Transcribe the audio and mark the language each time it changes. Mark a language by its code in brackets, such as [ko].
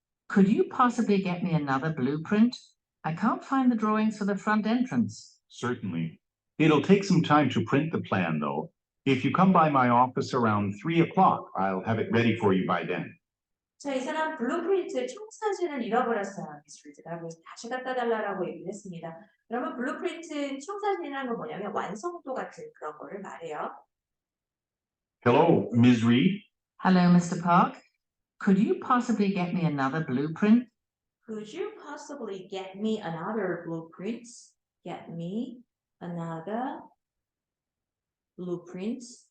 [en] Could you possibly get me another blueprint? I can't find the drawings for the front entrance. Certainly. It'll take some time to print the plan, though. If you come by my office around 3 o'clock, I'll have it ready for you by then. [ko] 자, 이 사람 블루프린트 청사진을 잃어버렸어요. 미스리드가 다시 갖다 달라고 얘기를 했습니다. 그러면 블루프린트 청사진이라는 건 뭐냐면 완성도 같은 그런 거를 말해요. [en] Hello, Ms. Reed. Hello, Mr. Park. Could you possibly get me another blueprint? Could you possibly get me another blueprint? Get me another blueprint.